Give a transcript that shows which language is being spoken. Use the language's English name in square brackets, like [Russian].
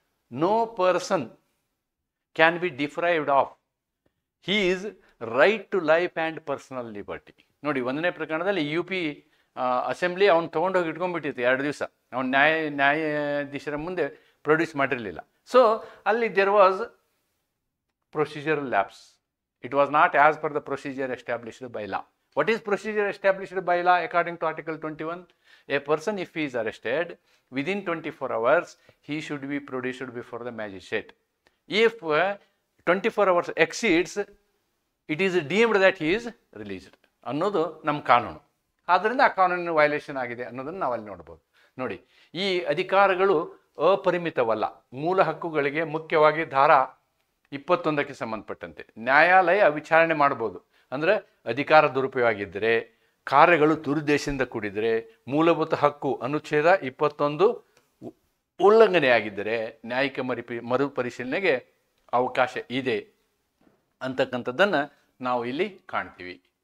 [English] No person can be deprived of his right to life and personal liberty. [Kannada] ನೋಡಿ, 1ನೇ ಪ್ರಕರಣದಲ್ಲಿ UP assembly ಅವ್ನು ತೊಗೊಂಡೋಗಿ ಇಟ್ಕೊಂಡ್ಬಿಟ್ಟಿತ್ತು 2 ದಿವಸ. ಅವ್ನು ನ್ಯಾಯಾಧೀಶರ ಮುಂದೆ ಪ್ರೊಡ್ಯೂಸ್ ಮಾಡಿರಲಿಲ್ಲ. [English] So ಅಲ್ಲಿ there was procedural lapse. It was not as per the procedure established by law. What is procedure established by law according to Article 21? A person, if he is arrested, within 24 hours, he should be produced before the magistrate. If 24 hours exceeds, it is deemed that he is released. [Kannada] ಅನ್ನೋದು ನಮ್ಮ ಕಾನೂನು. ಆದ್ದರಿಂದ ಆ ಕಾನೂನಿನ violation ಆಗಿದೆ ಅನ್ನೋದನ್ನು ನಾವಲ್ಲಿ ನೋಡ್ಬೋದು. ನೋಡಿ, ಈ ಅಧಿಕಾರಗಳು ಅಪರಿಮಿತವಲ್ಲ. ಮೂಲ ಹಕ್ಕುಗಳಿಗೆ ಮುಖ್ಯವಾಗಿ ಧಾರಾ 21ಕ್ಕೆ ಸಂಬಂಧಪಟ್ಟಂತೆ ನ್ಯಾಯಾಲಯ ವಿಚಾರಣೆ ಮಾಡ್ಬೋದು. ಅಂದರೆ ಅಧಿಕಾರ ದುರುಪಯೋಗ ಇದ್ದರೆ, ಕಾರ್ಯಗಳು ದುರುದ್ದೇಶದಿಂದ ಕೂಡಿದರೆ, ಮೂಲಭೂತ ಹಕ್ಕು ಅನುಚ್ಛೇದ 21 ಉಲ್ಲಂಘನೆಯಾಗಿದ್ದರೆ ನ್ಯಾಯಿಕ ಮರುಪರಿಶೀಲನೆಗೆ ಅವಕಾಶ ಇದೆ ಅಂತಕ್ಕಂಥದ್ದನ್ನು ನಾವು ಇಲ್ಲಿ ಕಾಣ್ತೀವಿ.